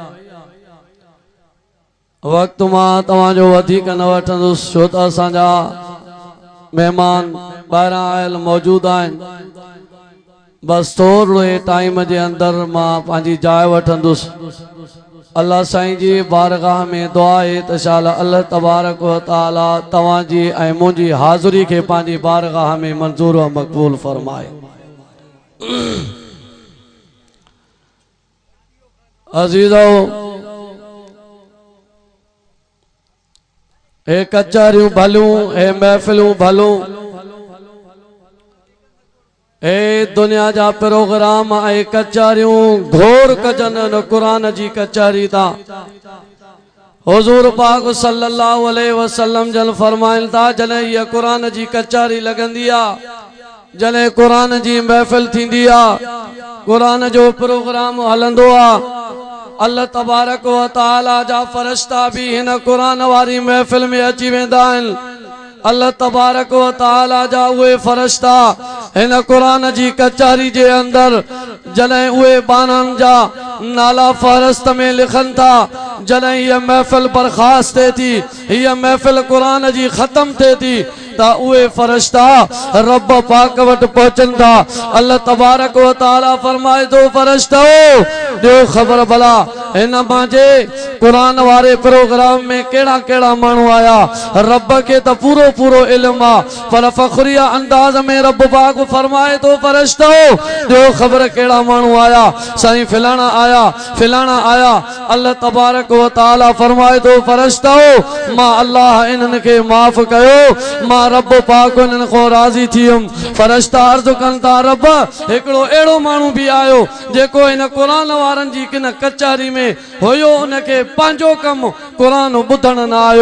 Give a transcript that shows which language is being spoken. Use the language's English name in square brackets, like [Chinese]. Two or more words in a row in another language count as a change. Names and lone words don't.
[Sindhi] वक़्तु मां तव्हांजो वधीक न वठंदुसि छो त असांजा मेहमान ॿाहिरां आयल मौजूद आहिनि। बस थोरे टाइम जे अंदर मां पंहिंजी जाइ वठंदुसि। अल्लाह साईं जी बारगाह में दुआ आहे त शाला [Arabic] الله تبارك وتعالى [Sindhi] तव्हांजी ऐं मुंहिंजी हाज़िरी खे पंहिंजी बारगाह में मंज़ूर व मक़बूल फरमाए। अज़ीज़ो, हे कचहरियूं भलूं, हे महफ़िलूं भलूं, हे दुनिया जा प्रोग्राम ऐं कचहरियूं घोर कजनि न क़ुरान जी कचहरी ता। हुज़ूर पाक [Arabic] صلى الله عليه وسلم [Sindhi] जन फरमाइनि था, जॾहिं हीअ क़ुरान जी कचहरी लॻंदी आहे, जॾहिं क़ुरान जी महफ़िल थींदी आहे, क़ुरान जो प्रोग्राम हलंदो आहे, [Arabic] الله تبارك وتعالى [Sindhi] जा फरिश्ता भी हिन क़ुरान वारी महफ़िल में अची वेंदा आहिनि। [Arabic] الله تبارك وتعالى [Sindhi] जा उहे फरिश्ता हिन क़ुरान जी कचहरी जे अंदर जॾहिं उहे बाननि जा नाला फ़हरिस्त में लिखनि था, जॾहिं हीअ महफ़िल बर्खास्त थिए थी, हीअ महफ़िल क़ुरान जी ख़त्म थिए थी, त उहे फरिश्ता रब पाक वटि पहुचनि था। [Arabic] الله تبارك وتعالى [Sindhi] फरमाए थो, फरिश्तो ॾियो ख़बर भला हिन मांजे क़ुरान वारे प्रोग्राम में कहिड़ा कहिड़ा माण्हू आया। रब खे त पूरो पूरो इल्म आहे, पर फ़ख़्रिया अंदाज़ में रब पाक फरमाए थो, फरिश्तो ॾियो ख़बर कहिड़ा माण्हू आया। साईं फिलाणा आया, फिलाणा आया। [Arabic] الله تبارك وتعالى [Sindhi] फरमाए थो, फरिश्तो मां अल्लाह इन्हनि खे माफ़ कयो, मां रब पाक इन्हनि खां राज़ी थी वियुमि। फरिश्ता अर्ज़ कनि था, रब हिकिड़ो अहिड़ो माण्हू बि आयो जेको हिन क़ुरान वारनि जी किन कचहरी में हुयो, उनखे पंहिंजो कमु क़ुरान ॿुधण न आयो।